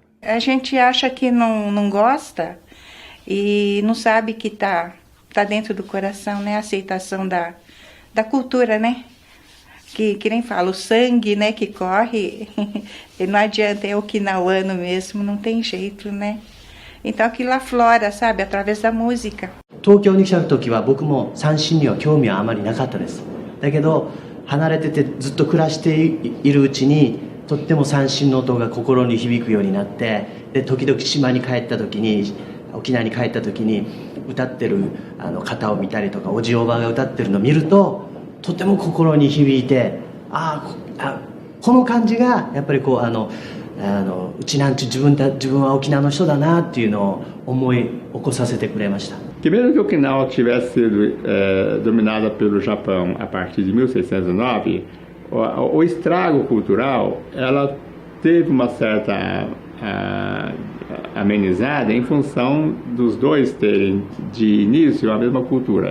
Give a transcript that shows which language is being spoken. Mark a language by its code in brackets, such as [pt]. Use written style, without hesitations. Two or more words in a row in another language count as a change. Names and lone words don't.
[pt] A gente acha que não gosta e não sabe que tá dentro do coração, né? A aceitação da cultura, né? Que nem fala, o sangue, né, que corre, e não adianta, é okinawano mesmo, não tem jeito, né? Então aquilo aflora, sabe, através da música. [ja] 東京に来た時は僕も三振には興味はあまりなかったです。だけど離れててずっと暮らしているうちにとっても三振の音が心に響くようになって、で時々島に帰った時に沖縄に帰った時に歌ってる方を見たりとかおじおばあが歌ってるのを見るととても心に響いて、この感じがやっぱりこううちなんち自分は沖縄の人だなっていうのを思い起こさせてくれました。 [pt] Que mesmo que Okinawa tivesse sido dominada pelo Japão a partir de 1609, o estrago cultural ela teve uma certa amenizada em função dos dois terem de início a mesma cultura.